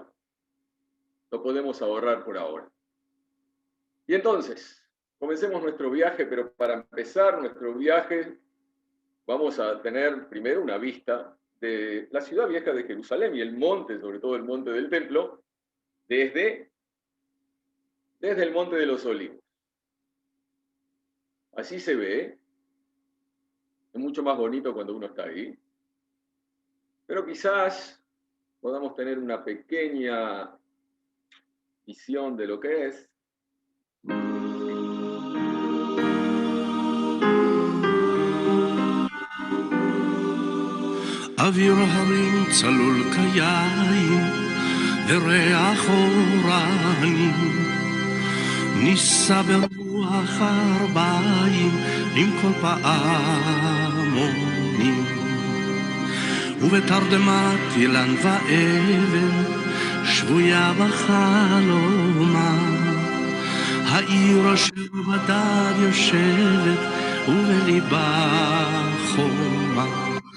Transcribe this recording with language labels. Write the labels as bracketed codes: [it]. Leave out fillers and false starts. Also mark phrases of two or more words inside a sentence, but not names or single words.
[es] Lo podemos ahorrar por ahora. Y entonces, comencemos nuestro viaje, pero para empezar nuestro viaje vamos a tener primero una vista de la ciudad vieja de Jerusalén y el monte, sobre todo el monte del templo, desde el monte de los Olivos. Así se ve, es mucho más bonito cuando uno está ahí, pero quizás podamos tener una pequeña visión de lo que es. [he] אוויר הרים צלול כיין וריח אורנים נישא ברוח ארבעים עם כל פעמונים ובתרדמת אילן ואבן שבויה בחלומה העיר אשר בדד יושבת ובליבה חומה